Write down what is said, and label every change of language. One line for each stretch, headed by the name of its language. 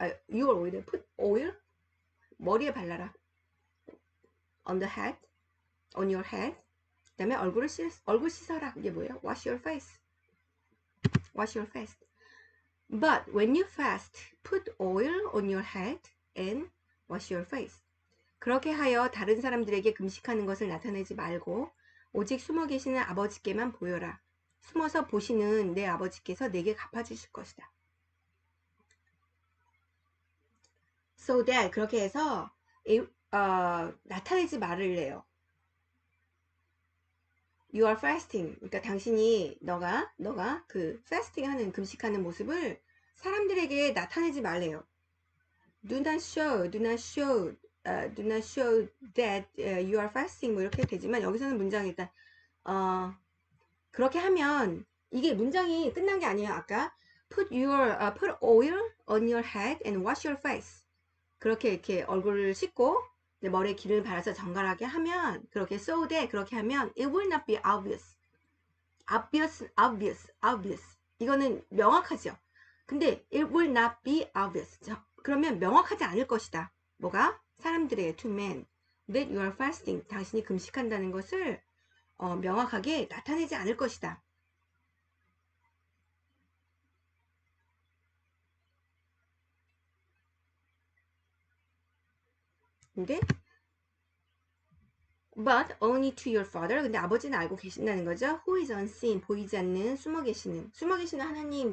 English: your oil. put oil?
Korean: 머리에 발라라.
English: on the head. on your head.
Korean: 그 다음에 얼굴 씻어라. 이게 뭐예요?
English: wash your face. wash your face. But when you fast, put oil on your head and wash your face.
Korean: 그렇게 하여 다른 사람들에게 금식하는 것을 나타내지 말고 오직 숨어 계시는 아버지께만 보여라. 숨어서 보시는 내 아버지께서 내게 갚아주실 것이다. So that 그렇게 해서 나타내지 말을래요.
English: You are fasting.
Korean: 그러니까 당신이 너가 그 fasting 하는 금식하는 모습을 사람들에게 나타내지 말래요.
English: Do not show that you are fasting.
Korean: 뭐 이렇게 되지만 여기서는 문장이 일단 그렇게 하면 이게 문장이 끝난 게 아니에요.
English: 아까 put oil on your head and wash your face.
Korean: 그렇게 이렇게 얼굴을 씻고 머리에 기름을 발라서 정갈하게 하면 그렇게 so that 그렇게 하면
English: it will not be obvious.
Korean: 이거는 명확하죠.
English: 근데 it will not be obvious.
Korean: 그러면 명확하지 않을 것이다. 뭐가? 사람들에게
English: to men that you are fasting.
Korean: 당신이 금식한다는 것을 명확하게 나타내지 않을 것이다.
English: 근데 but only to your father.
Korean: 근데 아버지는 알고 계신다는 거죠.
English: who is unseen.
Korean: 보이지 않는 숨어 계시는 하나님.